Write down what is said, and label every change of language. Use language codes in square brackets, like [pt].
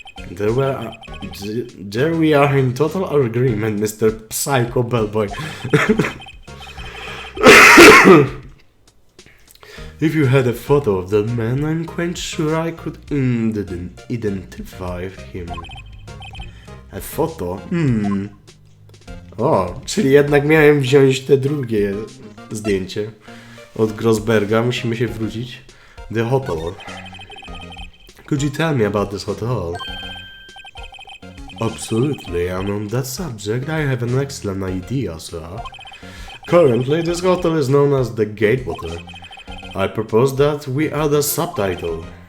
[en] There we are in total agreement, Mr. Psycho Bellboy. If you had a photo of that man, I'm quite sure I could identify him. A photo? [pl] O, czyli jednak miałem wziąć te drugie zdjęcie od Grossberga. Musimy się wrócić. [en] The hotel. Could you tell me about this hotel? Absolutely, and on that subject I have an excellent idea, sir. Currently, this hotel is known as the Gatewater. I propose that we add a subtitle.